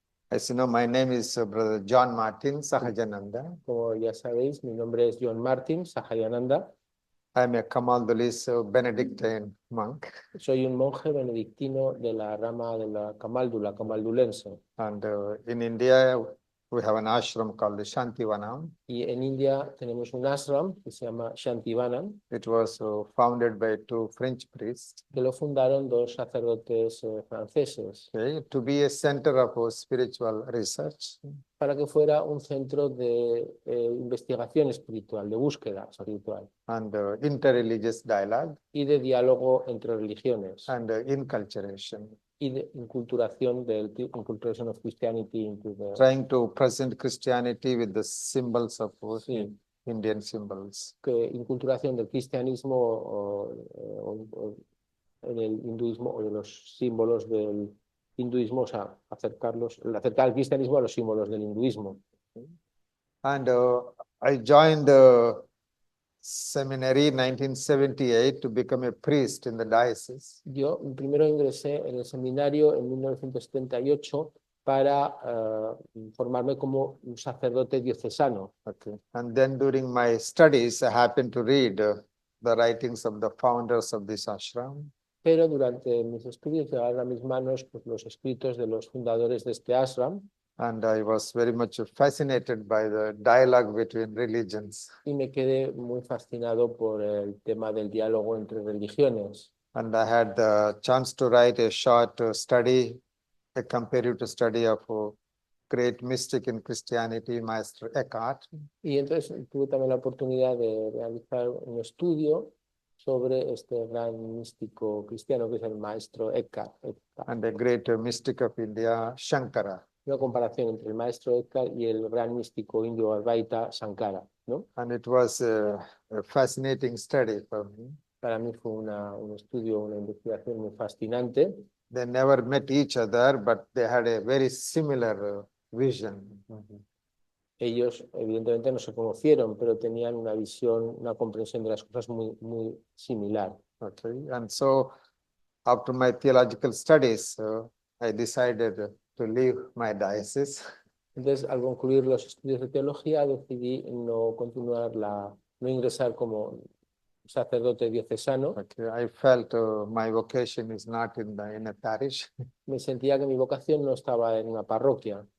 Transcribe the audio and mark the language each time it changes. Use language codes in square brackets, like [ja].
[en] As you know, my name is Brother John Martin Sahayananda. [es] Como ya sabéis, mi nombre es John Martin Sahayananda. [en] I'm a Kamaldulis Benedictine monk. [es] Soy un monje benedictino de la rama de la Kamaldula, kamaldulense. [en] And in India, we have an ashram called the Shantivanam. [es] Y en India tenemos un ashram que se llama Shantivanam, [en] It was founded by two French priests, [es] que lo fundaron dos sacerdotes franceses, [en] okay, to be a center of spiritual research [es] para que fuera un centro de investigación espiritual, de búsqueda espiritual [en] and interreligious dialogue [es] y de diálogo entre religiones [en] and inculturation, [es] y de inculturación inculturation of Christianity into the... [en] trying to present Christianity with the symbols of [es] Sí. [en] Indian symbols. [es] Que inculturación del cristianismo o en el hinduismo o de los símbolos del hinduismo, o sea, acercar el cristianismo a los símbolos del hinduismo. [en] And I joined the seminary in 1978 to become a priest in the diocese. [es] Yo primero ingresé en el seminario en 1978 para formarme como un sacerdote diocesano. [en] Okay. And then during my studies, I happened to read the writings of the founders of this ashram. [es] Pero durante mis estudios llegaron a mis manos pues, los escritos de los fundadores de este ashram. [en] And I was very much fascinated by the dialogue between religions. [es] Y me quedé muy fascinado por el tema del diálogo entre religiones. [en] And I had the chance to write a short study, a comparative study of great mystic in Christianity, Maestro Eckhart. [es] Y entonces tuve también la oportunidad de realizar un estudio sobre este gran místico cristiano que es el maestro Eckhart. [en] And the great mystic of India, Shankara. [es] Una comparación entre el maestro Eckhart y el gran místico indio Advaita Sankara, ¿no? [en] And it was a fascinating study for me. [es] Para mí fue un estudio, una investigación muy fascinante. [en] They never met each other, but they had a very similar vision. [es] Ellos evidentemente no se conocieron, pero tenían una visión, una comprensión de las cosas muy, muy similar. [en] Okay, and so after my theological studies, I decided to leave my diocese. [es] Entonces, al concluir los estudios de teología, decidí no ingresar como sacerdote diocesano. [en] Okay, I felt my vocation is not in a parish. [es] Me sentía que mi vocación no estaba en una parroquia.